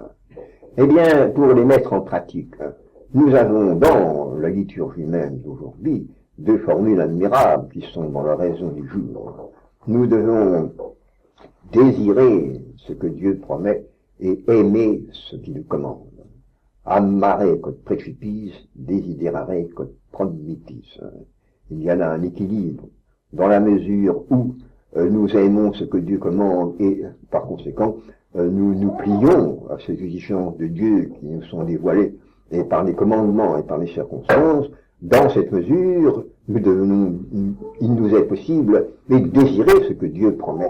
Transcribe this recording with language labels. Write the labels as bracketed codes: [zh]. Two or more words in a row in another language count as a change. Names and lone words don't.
[fr] Eh bien, pour les mettre en pratique, nous avons dans la liturgie même d'aujourd'hui deux formules admirables qui sont dans la raison du jour. Nous devons désirer ce que Dieu promet et aimer ce qu'il nous commande. [la] Amare quod precipis, desiderare quod promitis. [fr] Il y a là un équilibre dans la mesure où nous aimons ce que Dieu commande et par conséquent nous nous plions à ces exigences de Dieu qui nous sont dévoilées, et par les commandements et par les circonstances, dans cette mesure, il nous est possible de désirer ce que Dieu promet.